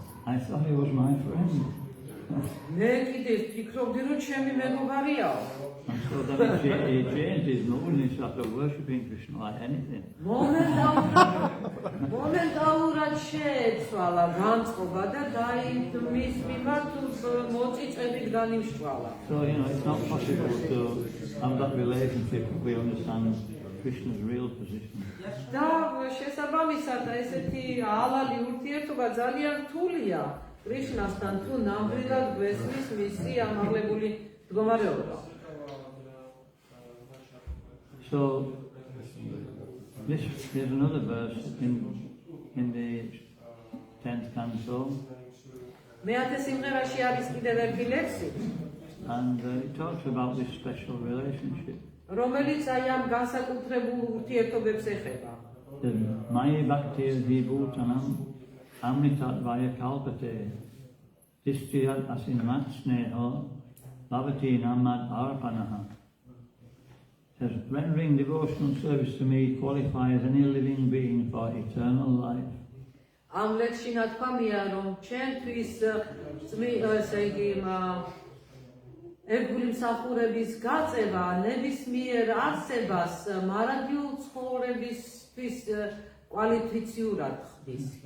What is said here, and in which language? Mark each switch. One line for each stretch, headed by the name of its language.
English: I thought he was my friend.
Georgian: მე კიდევ ფიქრობდი რომ ჩემი მეგობარიაო.
English: And so then he changed his mood and he started worshipping Krishna like anything.
Georgian: მომენტალურად შეეცვალა განწყობა და მის მიმართ მოწიწებით განიმშვალა.
English: So, it's not possible to have that relationship if we understand Krishna's real position.
Georgian: და შესაბამისად ესეთი ალალი ურთიერთობა ძალიან რთულია კრიშნასთან თუ ნამდვილად გვესმის მისი ამაღლებული მდგომარეობა.
English: So, there's another verse in the 10th canto,
Georgian: მეათე სიმღერაში არის კიდევ ერთი ლექსი,
English: and it talks about this special relationship.
Georgian: რომელიც აი ამ განსაკუთრებულ ურთიერთობებს ეხება.
Sanskrit: The Maya Bhakti Vibhutanam Amritat Vaya Kalpate Dishtiyat Asinmat Sneho Bhavati Namad Arpanaha.
English: Says, rendering devotional service to me qualifies any living being for eternal life.
Georgian: ამ ლექსში ნათქვამია, რომ ჩვენთვის ესე იგი ერთგული მსახურების გაწევა ნებისმიერ არსებას მარადიულ ცხოვრებისთვის კვალიფიციურად ხდის.